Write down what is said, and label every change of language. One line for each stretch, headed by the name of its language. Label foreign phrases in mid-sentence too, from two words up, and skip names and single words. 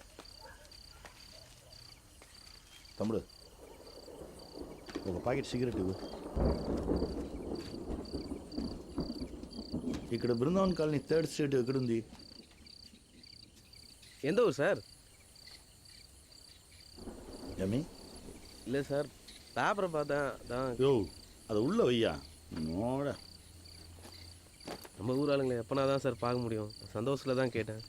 Telugu: తమ్ముడు ఒక ప్యాకెట్ సిగరెట్ ఇవ్వు. ఇక్కడ బృందావన్ కాలనీ 3rd స్ట్రీట్ ఎక్కడుంది?
Tamil: எந்த ஊர் சார்?
Telugu: ఏమి?
Tamil: இல்லை சார் பேப்பரை பார்த்தேன் தான். யோ அதை உள்ள வையா. நோட நம்ம ஊர் ஆளுங்களை எப்போனா தான் சார் பார்க்க முடியும். சந்தோஷத்தில் தான் கேட்டேன்.